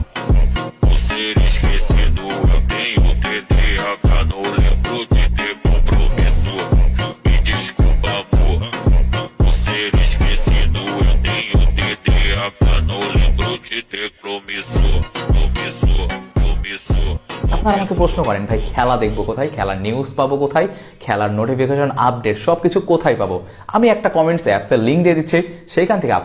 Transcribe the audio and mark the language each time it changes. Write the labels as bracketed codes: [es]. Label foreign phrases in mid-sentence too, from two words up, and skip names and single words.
[pt] Por ser esquecido, eu tenho TDAH, não lembro de ter compromisso. Me desculpa, amor. Por ser esquecido, eu tenho TDAH, não lembro de ter compromisso. [bn] আপনারা আমাকে প্রশ্ন করেন ভাই খেলা দেখবো কোথায়, খেলার নিউজ পাবো কোথায়, খেলার [en] notification update [bn] সবকিছু কোথায় পাবো। আমি একটা [en] comments apps [bn] লিঙ্ক দিয়ে দিচ্ছি, সেইখান থেকে